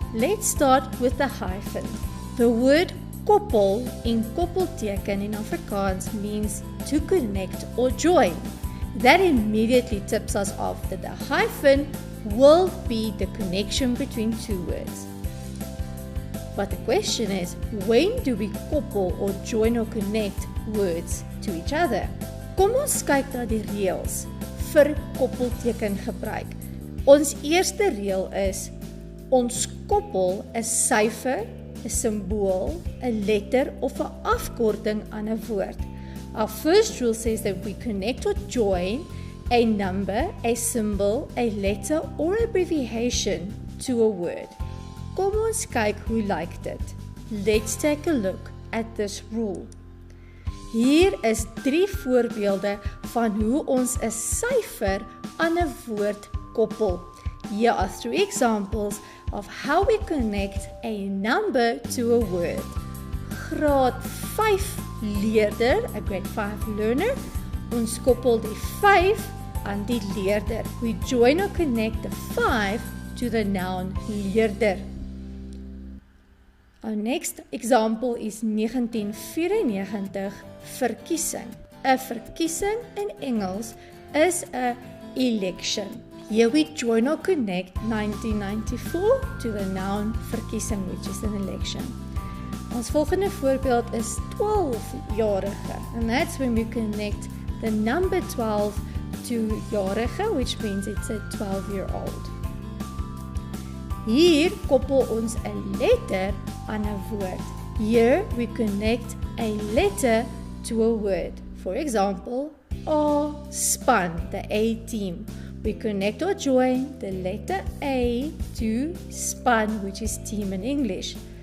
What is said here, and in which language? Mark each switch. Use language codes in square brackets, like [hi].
[en] Let's start with the hyphen. The word koppel in koppelteken in Afrikaans means to connect or join. That immediately tips us off that the hyphen will be the connection between 2 words. But the question is, when do we koppel or join or connect words to each other? [af] Kom ons kyk na die reëls vir koppelteken gebruik. Ons eerste reël is, ons koppel 'n syfer, 'n simbool, 'n letter of 'n afkorting aan 'n woord. [en] Our first rule says that we connect or join a number, a symbol, a letter or abbreviation to a word. [af] Kom ons kyk hoe lyk dit. [en] Let's take a look at this rule. [af] Hier is 3 voorbeelde van hoe ons 'n syfer aan 'n woord koppel. [en] Here are 3 examples of how we connect a number to a word. [af] Graad 5 leerder, [en] a grade 5 learner, [af] ons koppel die 5 aan die leerder. [en] We join or connect the 5 to the noun leerder. Our next example is 1994 verkiesing. [af] 'n Verkiesing in Engels is 'n election. [en] Here we join or connect 1994 to the noun verkiesing, which is an election. [af] Ons volgende voorbeeld is 12-jarige, [en] and that's when we connect the number 12 to jarige, which means it's a 12-year-old. [af] Hier koppel ons 'n letter aan 'n woord. [en] Here we connect a letter to a word. For example, A span, the A team. We connect or join the letter A to span, which is team in English.